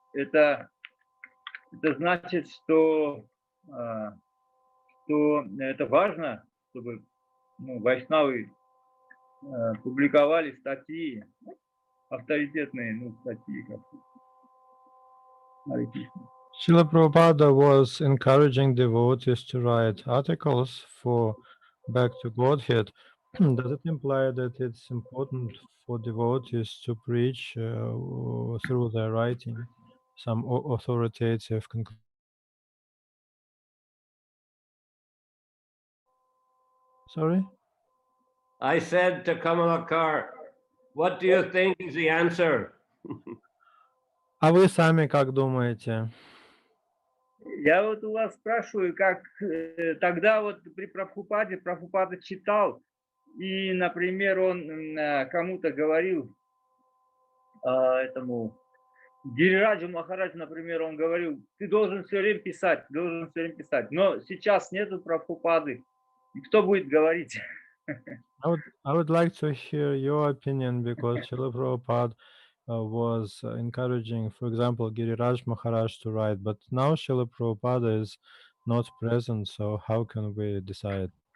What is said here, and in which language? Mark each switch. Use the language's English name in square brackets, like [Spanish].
[Russian] Это значит, что это важно, чтобы вайшнавы публиковали статьи, авторитетные статьи. [English] Srila Prabhupada was encouraging devotees to write articles for Back to Godhead. Does it imply that it's important for devotees to preach through their writing some authoritative conclusion? Sorry? I said to Kamalakar, what do you think is the answer? [Russian] А вы сами как думаете? Я вот у вас спрашиваю, как тогда вот при Прабхупада читал, и, например, он кому-то говорил, этому Гирираджу Махараджу, например, он говорил, ты должен все время писать, Но сейчас нету Прабхупады. И кто будет говорить? [English] I would like to hear your opinion because Srila Prabhupada was encouraging, for example, Giriraj Maharaj to write, but now Srila Prabhupada is not present, so how can we decide?